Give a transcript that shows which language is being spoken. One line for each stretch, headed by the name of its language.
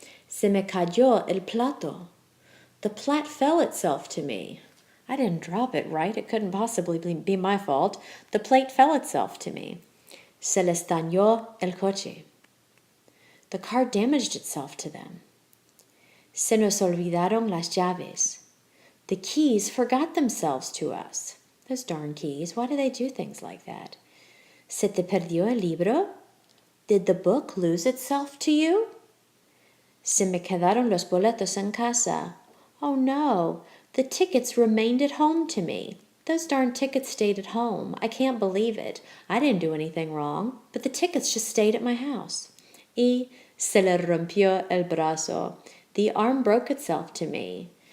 Spanish: Se me cayó el plato.
English: The plate fell itself to me. I didn't drop it, right? It couldn't possibly be my fault. The plate fell itself to me.
Spanish: Se les dañó el coche.
English: The car damaged itself to them.
Spanish: Se nos olvidaron las llaves.
English: The keys forgot themselves to us. Those darn keys. Why do they do things like that?
Spanish: Se te perdió el libro?
English: Did the book lose itself to you?
Spanish: Se me quedaron los boletos en casa.
English: Oh no, the tickets remained at home to me. Those darn tickets stayed at home. I can't believe it. I didn't do anything wrong, but the tickets just stayed at my house.
Spanish: Y se le rompió el brazo.
English: The arm broke itself to me.